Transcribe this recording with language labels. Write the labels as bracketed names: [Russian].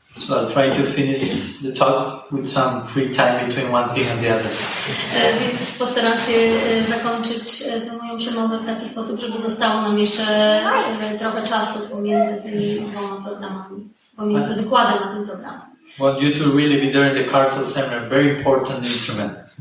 [English] So I'll try to finish the talk with some free time between one thing and the other. [Polish] Więc postaram się zakończyć tę moją przemowę w taki sposób, żeby zostało nam jeszcze trochę czasu pomiędzy tymi dwoma programami, pomiędzy wykładem na tym programie. [English] Want you to really be there in the Kartal seminar, very important instrument.